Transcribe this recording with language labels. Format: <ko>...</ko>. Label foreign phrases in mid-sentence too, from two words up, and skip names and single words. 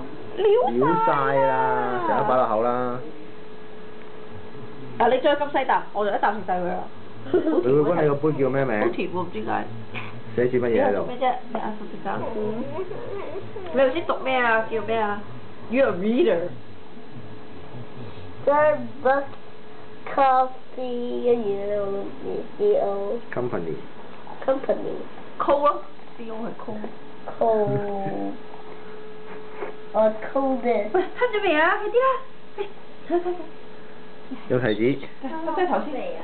<yue>撩曬啦，成粒擺落口啦。嗱，你再咁細啖，我就一啖食晒佢啦。你會估你個杯叫咩名？好甜喎，唔知點解。寫住乜嘢喺度？咩啫？你阿叔食緊。你頭先讀咩啊？叫咩啊 ？</yue> <en>You're a reader。</en> <yue>Starbucks coffee 跟住咧我C.O. Company。 Co 咯 ，C.O 係 Co。 Co。我 Co 嘅。喂，吞咗未啊？快啲啦！睇睇睇。有提子。即係頭先嚟啊！</yue>